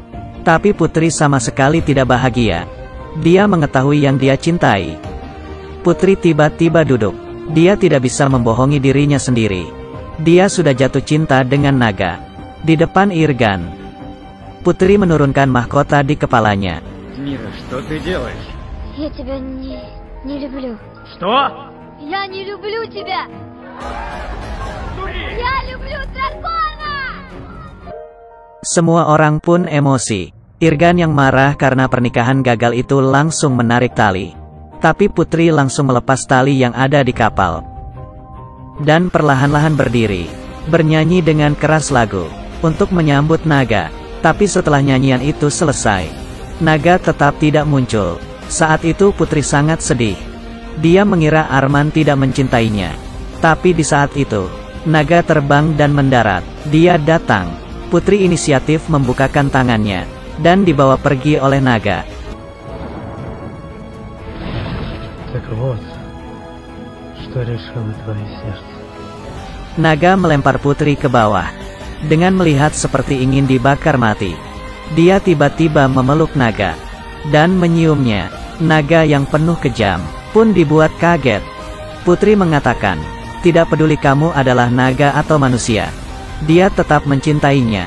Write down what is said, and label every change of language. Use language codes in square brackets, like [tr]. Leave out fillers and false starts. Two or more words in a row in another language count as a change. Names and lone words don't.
[id] Tapi putri sama sekali tidak bahagia. Dia mengetahui yang dia cintai. Putri tiba-tiba duduk. Dia tidak bisa membohongi dirinya sendiri. Dia sudah jatuh cinta dengan naga. Di depan Irgan, putri menurunkan mahkota di kepalanya. [ru] Mira, что ты делаешь? Я тебя не люблю. Что? Я не люблю тебя. Я люблю дракона. [id] Semua orang pun emosi. Irgan yang marah karena pernikahan gagal itu langsung menarik tali. Tapi putri langsung melepas tali yang ada di kapal, dan perlahan-lahan berdiri, bernyanyi dengan keras lagu, untuk menyambut naga. Tapi setelah nyanyian itu selesai, naga tetap tidak muncul. Saat itu putri sangat sedih. Dia mengira Arman tidak mencintainya. Tapi di saat itu, naga terbang dan mendarat. Dia datang. Putri inisiatif membukakan tangannya, dan dibawa pergi oleh naga. [ru] Так вот, что решило твое сердце. [id] Naga melempar putri ke bawah. Dengan melihat seperti ingin dibakar mati, dia tiba-tiba memeluk naga, dan menyiumnya. Naga yang penuh kejam pun dibuat kaget. Putri mengatakan, tidak peduli kamu adalah naga atau manusia, dia tetap mencintainya.